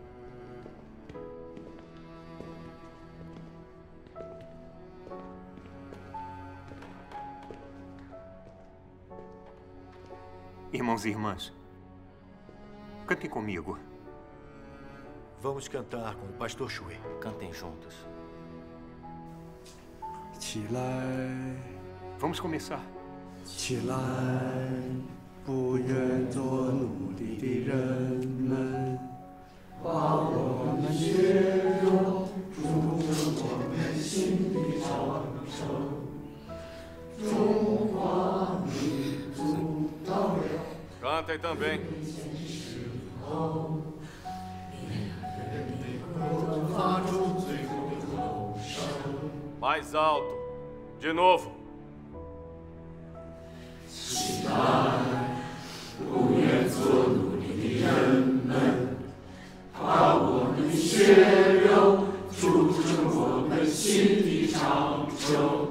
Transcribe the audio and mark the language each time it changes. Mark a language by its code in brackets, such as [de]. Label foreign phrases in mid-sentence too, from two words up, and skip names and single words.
[pt] Irmãos e irmãs, cantem comigo. Vamos cantar com o Pastor Shui. Cantem juntos. Vamos começar. [zh] 起来，不愿做奴隶的人们，把我们血肉筑成我们心的长城。中华民族到了 [pt] Cantem também. Mais alto. De novo. [zh] 起来，不愿做奴隶的人们，把我们血肉筑成我们心的长城。